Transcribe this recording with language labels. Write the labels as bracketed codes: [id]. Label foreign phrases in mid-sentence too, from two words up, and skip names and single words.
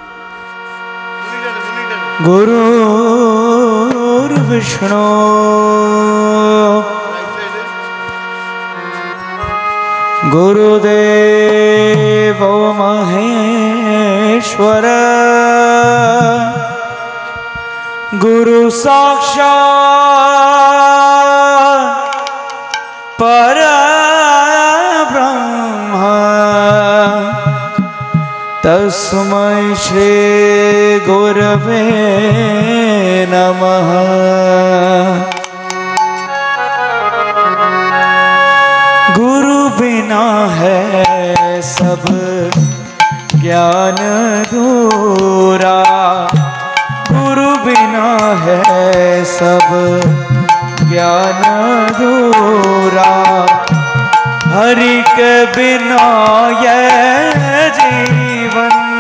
[sa] গুরুর বিষ্ণু গুরুদেব মহেশ্বর गुरु साक्षात् परब्रह्म तस्मै श्री गुरवे नमः। [hi] गुरु बिना है सब ज्ञान अधूरा, गुरु बिना है सब ज्ञान अधूरा, हरि के बिना यह जीवन,